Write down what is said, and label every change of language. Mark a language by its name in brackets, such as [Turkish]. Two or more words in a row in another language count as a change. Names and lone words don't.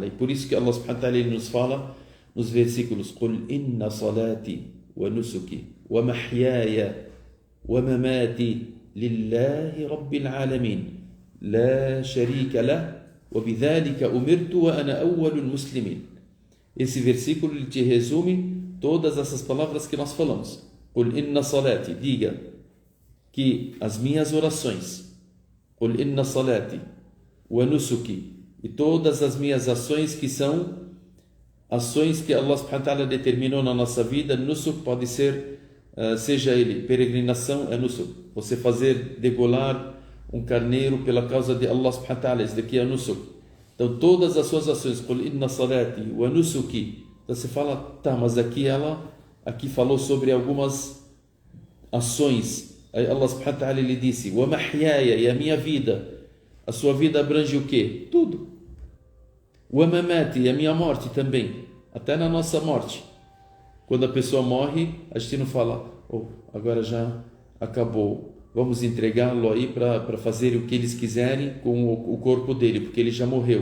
[Portuguese] E por isso que [Arabic] الله سبحانه وتعالى [Portuguese] ele nos fala nos versículos: [Arabic] قُلْ إِنَّ صَلَاتِي وَنُسُكِي وَمَحْيَايَ ومماتي لله رب العالمين لا شريك له وبذلك أمرت وأنا أول المسلمين. [Portuguese] Esse versículo ele te resume todas essas palavras que nós falamos. [Arabic] قل إن صلاتي, [Portuguese] diga que as minhas orações, [Arabic] قل إن صلاتي ونسكي, [Portuguese] e todas as minhas ações que são ações que [Arabic] الله سبحانه وتعالى [Portuguese] determinou na nossa vida. Nusuk pode ser, seja ele peregrinação, é nusuk. Você fazer degolar um carneiro pela causa de [Arabic] الله سبحانه وتعالى, [Portuguese] isso daqui é nusuk. Então todas as suas ações, [Arabic] قل إن صلاتي ونسكي. [Portuguese] Então você fala, tá, mas aqui falou sobre algumas ações. Aí [Arabic] الله سبحانه وتعالى [Portuguese] lhe disse, [Arabic] ومحياي, [Portuguese] e a minha vida. A sua vida abrange o quê? Tudo. [Arabic] ومماتي, [Portuguese] e a minha morte também. Até na nossa morte. Quando a pessoa morre, a gente não fala, agora já acabou. Vamos entregá-lo aí para fazer o que eles quiserem com o corpo dele, porque ele já morreu.